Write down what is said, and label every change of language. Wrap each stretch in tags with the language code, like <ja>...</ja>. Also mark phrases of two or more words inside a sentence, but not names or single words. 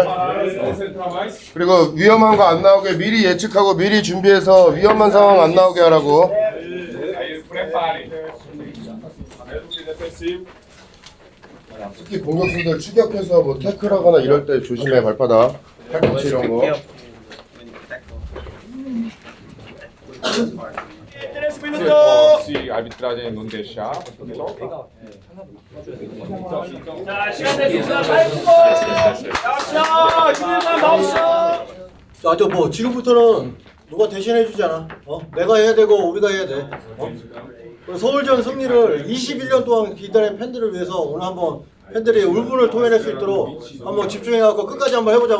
<ko>그리고 위험한 거 안 나오게 미리 예측하고 미리 준비해서 위험한 상황 안 나오게 하라고. 특히 공격수들 추격해서 뭐 태클하거나 이럴 때 조심해. 발바닥 팔꿈치 이런 거.</ko> <pt>Se a arbitragem não deixar,</pt> <ko>자, 시간 됐습니다. 자, 저 뭐 지금부터는 누가 대신해 주지 않아. 내가 해야 되고 우리가 해야 돼. 서울전 승리를 21년 동안 기다린 팬들을 위해서 오늘 한번 팬들이 울분을 토해낼 수 있도록 한번 집중해갖고 끝까지 한번 해보자고.</ko>